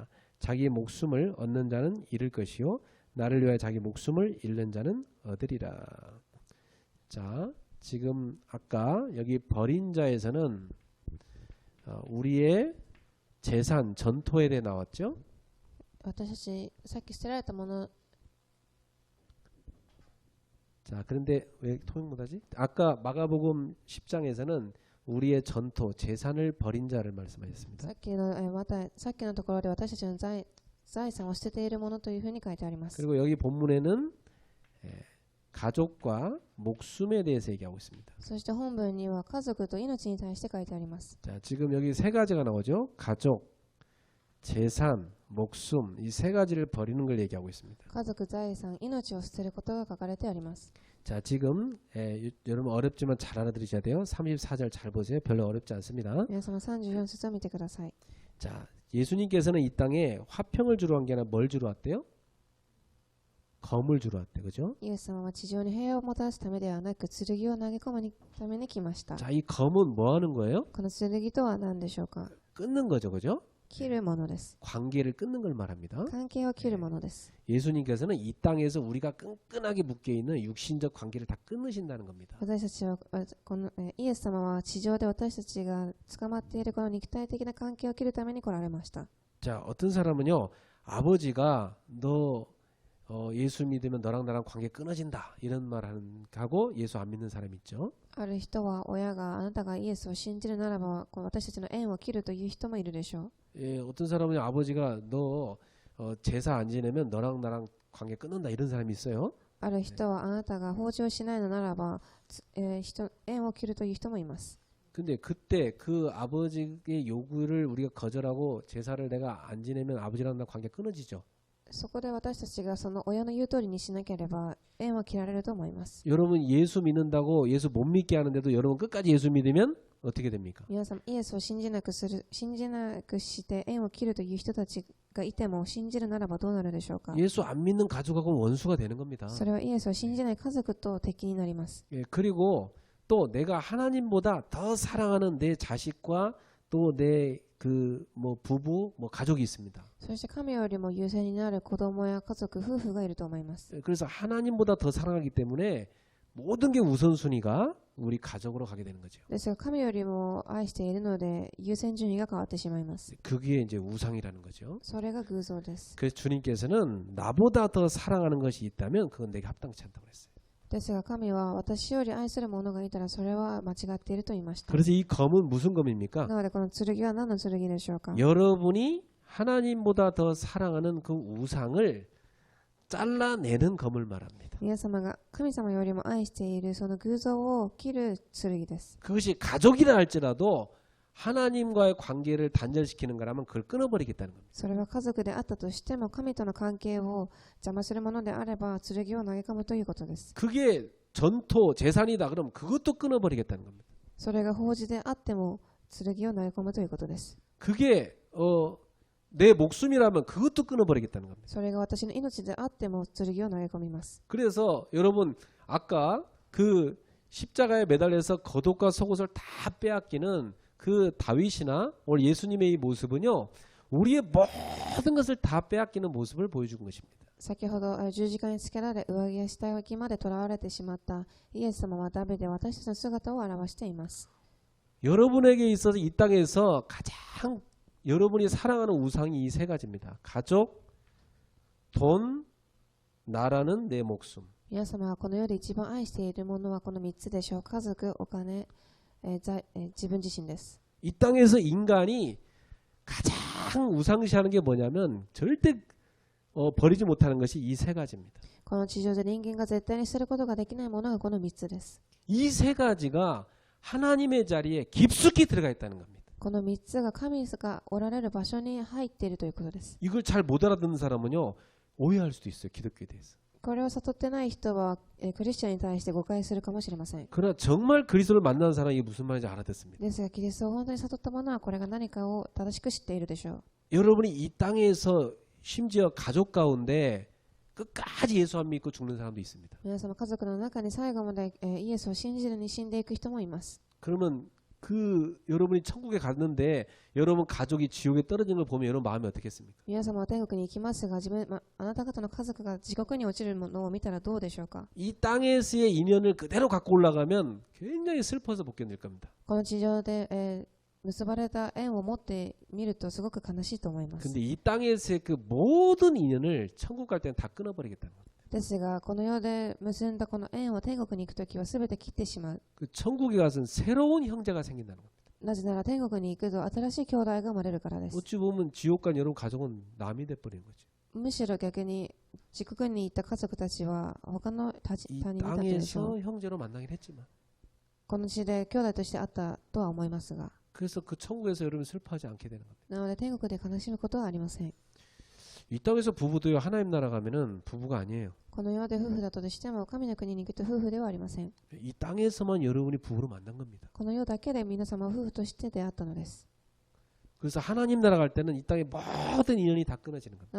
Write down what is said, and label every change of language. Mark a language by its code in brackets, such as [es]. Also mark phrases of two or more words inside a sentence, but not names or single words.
[ko] 자기 목숨을 얻는 자는 잃을 것이요 나를 위하여 자기 목숨을 잃는 자는 얻으리라. 자, 지금 아까 여기 버린 자에서는 우리의 재산, 전토에 대해 나왔죠. [ja] 私たちさっき捨てられたもの [ko] 자, 그런데 왜 통역 못하지? 아까 마가복음 10장에서는 우리의 전토, 재산을 버린 자를 말씀하셨습니다. [ja] さっきのところで私たちの財産を捨てているものというふうに書いてあります。 [ko] 그리고 여기 본문에는 가족과 목숨에 대해서 얘기하고 있습니다. [ja] そして本文には家族と命に対して書いてあります。 [ko] 자, 지금 여기 세 가지가 나오죠. 가족, 재산, 목숨 이 세 가지를 버리는 걸 얘기하고 있습니다. [ja] 家族、財産、命を捨てることが書かれてあります。 [ko] 자, 지금 여러분 어렵지만 잘 알아들으셔야 돼요. 34절 잘 보세요. 별로 어렵지 않습니다. [ja] 皆様34節を見てください。 [ko] 자, 예수님께서는 이 땅에 화평을 주러 온 게 아니라 뭘 주러 왔대요? 검을 주러 왔대, 그죠? [ja] イエス様は地上に平和をもたらすためではなく剣を投げ込むために来ました。 [ko] 자, 이 검은 뭐 하는 거예요? [ja] この剣とは何でしょうか。 [ko] 끊는 거죠, 그죠? [ja] 切るものです。 [ko] 관계를 끊는 걸 말합니다. [ja] 関係を切るものです。 [ko] 예수님께서는 이 땅에서 우리가 끈끈하게 묶여 있는 육신적 관계를 다 끊으신다는 겁니다. [ja] 私たちはこのイエス様は地上で私たちが捕まっているこの肉体的な関係を切るために来られました。 [ko] 자, 어떤 사람은요, 아버지가 너 예수 믿으면 너랑 나랑 관계 끊어진다 이런 말 하고 예수 안 믿는 사람 있죠. [ja] ある人は親があなたがイエスを信じるならば私たちの縁を切るという人もいるでしょう。 [ko] 예, 어떤 사람은 아버지가 너 제사 안 지내면 너랑 나랑 관계 끊는다 이런 사람이 있어요. [ja] ある人はあなたが法事をしないのならば、縁を切るという人もいます。 [ko] 근데 그때 그 아버지의 요구를 우리가 거절하고 제사를 내가 안 지내면 아버지랑 나 관계 끊어지죠. [ja] そこで私たちがその親の言う通りにしなければ縁は切られると思います。 [ko] 여러분 예수 믿는다고 예수 못 믿게 하는데도 여러분 끝까지 예수 믿으면 어떻게 됩니까? [ja] 皆さん、イエスを信じなくして縁を切るという人たちがいても信じるならばどうなるでしょうか。 [ko] 예수 안 믿는 가족하고 원수가 되는 겁니다. [ja] それはイエスを信じない家族と敵になります。 [ko] 예, 그리고 또 내가 하나님보다 더 사랑하는 내 자식과 또 내 그 뭐 부부 뭐 가족이 있습니다. [ja] そして神よりも優先になる子供や家族、夫婦がいると思います。 [ko] 예, 그래서 하나님보다 더 사랑하기 때문에 모든 게 우선순위가 우리 가족으로 가게 되는 거죠. [ja] ですが神よりも愛しているので優先順位が変わってしまいます。 [ko] 그게 이제 우상이라는 거죠. [ja] それが偶像です。 [ko] 그래서 주님께서는 나보다 더 사랑하는 것이 있다면 그건 내게 합당치 않다고 그랬어요. [ja] ですが神は私より愛する者がいたらそれは間違っていると言いました。 [ko] 그래서 이 검은 무슨 검입니까? [ja] なのでこの剣は何の剣でしょうか。 [ko] 여러분이 하나님보다 더 사랑하는 그 우상을 잘라내는 검을 말합니다. [ja] 皆様が神様よりも愛しているその偶像を切る剣です。 [ko] 그것이 가족이라 할지라도 하나님과의 관계를 단절시키는 거라면 그걸 끊어버리겠다는 겁니다. [ja] それは家族であったとしても神との関係を邪魔するものであれば剣を投げ込むということです。 [ko] 그게 전토 재산이다 그러면 그것도 끊어버리겠다는 겁니다. [ja] それが法事であっても剣を投げ込むということです。 [ko] 그게 내 목숨이라면 그것도 끊어버리겠다는 겁니다. [ja] それが私の命であっても剣を投げ込みます。 [ko] 그래서 여러분 아까 그 십자가에 매달려서 겉옷과 속옷을 다 빼앗기는 그 다윗이나 오늘 예수님의 이 모습은요 우리의 모든 것을 다 빼앗기는 모습을 보여준 것입니다. [ja] 先ほど十字架につけられ上着や下着まで囚われてしまったイエス様はダビデで私たちの姿を表しています。 [ko] 여러분에게 있어서 이 땅에서 가장 여러분이 사랑하는 우상이 이 세 가지입니다. 가족, 돈, 나라는 내 목숨. [ja] 皆様はこの世で一番愛しているものはこの3つでしょう。家族、お金、自分自身です。 [ko] 이 땅에서 인간이 가장 우상시하는 게 뭐냐면 절대 버리지 못하는 것이 이 세 가지입니다. [ja] この地上で人間が絶対にすることができないものがこの3つです。 [ko] 이 세 가지가 하나님의 자리에 깊숙이 들어가 있다는 겁니다. [ja] この3つが神がおられる場所に入っているということです。 [ko] 이걸 잘 못 알아듣는 사람은요 오해할 수도 있어요. 기독교에 대해서. [ja] これを悟ってない人はクリスチャンに対して誤解するかもしれません。 [ko] 그러나 정말 그리스도를 만난 사람이 이게 무슨 말인지 알아듣습니다. [ja] ですがキリストを本当に悟った者はこれが何かを正しく知っているでしょう。 [ko] 여러분이 이 땅에서 심지어 가족 가운데 끝까지 예수 안 믿고 죽는 사람도 있습니다. [ja] 皆様家族の中に最後までイエスを信じずに死んでいく人もいます。 [ko] 그러면 그 여러분이 천국에 갔는데 여러분 가족이 지옥에 떨어지는 걸 보면 여러분 마음이 어떻겠습니까? [ja] 皆様は天国に行きますがあなた方の家族が地獄に落ちるのを見たらどうでしょうか。 [ko] 이 땅에서의 인연을 그대로 갖고 올라가면 굉장히 슬퍼서 못 견딜 겁니다. [ja] この地上で結ばれた縁を持ってみるとすごく悲しいと思います。 [ko] 근데 이 땅에서의 그 모든 인연을 천국 갈 때는 다 끊어버리겠다는 겁니다. [ja] ですがこの世で結んだこの縁を天国に行くときはすべて切ってしまう。 [ko] 그 천국에 가서는 새로운 형제가 생긴다는 겁니다. [ja] なぜなら天国に行くと新しい兄弟が生まれるからです。 [ko] 어찌 보면 지옥 간 여러분 가족은 남이 돼버리는 거죠. [ja] むしろ逆に地獄に行った家族たちは他の他 [ko] 이 [ja] 人になっているでしょう。 [ko] 땅에서 형제로 만나긴 했지만 [ja] この地で兄弟としてあったとは思いますが、 [ko] 그래서 그 천국에서 여러분 슬퍼하지 않게 되는 겁니다. [ja] なので天国で悲しむことはありません。 [ko] 이 땅에서 부부도요 하나님 나라 가면은 부부가 아니에요. [ja] この世で夫婦だとしても神の国に行くと夫婦ではありません。 [ko] 이 땅에서만 여러분이 부부로 만난 겁니다. [ja] この世だけで皆様は夫婦として出会ったのです。 [ko] 그래서 하나님 나라 갈 때는 이 땅의 모든 인연이 다 끊어지는 겁니다.